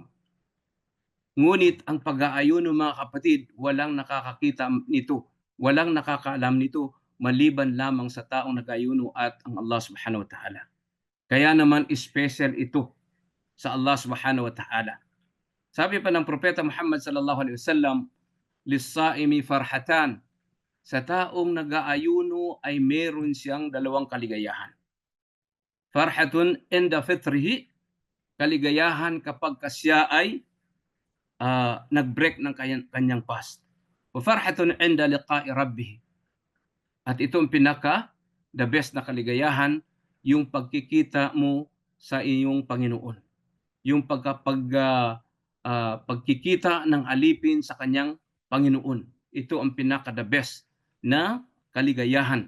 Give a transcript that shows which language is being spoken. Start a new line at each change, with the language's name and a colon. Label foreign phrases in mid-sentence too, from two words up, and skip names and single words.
Filipino: Ngunit ang pag-aayuno mga kapatid, walang nakakakita nito, walang nakakaalam nito maliban lamang sa taong nag-aayuno at ang Allah
Arabic: سبحانه وتعالى.
Filipino: Kaya naman special ito sa Allah
Arabic: سبحانه وتعالى.
Filipino: Sabi pa ng Propeta Muhammad
Arabic: صلى الله عليه وسلم, للصائم فرحتان.
Filipino: Sa taong nag-aayuno ay meron siyang dalawang kaligayahan.
Arabic: فرحة عند فطره,
Filipino: kaligayahan kapag siya ay nag-break ng kanyang fast.
Arabic: وفرحة عند لقاء ربه.
Filipino: At ito ang
English: the best
Filipino: na kaligayahan, yung pagkikita mo sa iyong Panginoon. Yung pagkikita ng alipin sa kanyang Panginoon. Ito ang
English: the best
Filipino: na kaligayahan.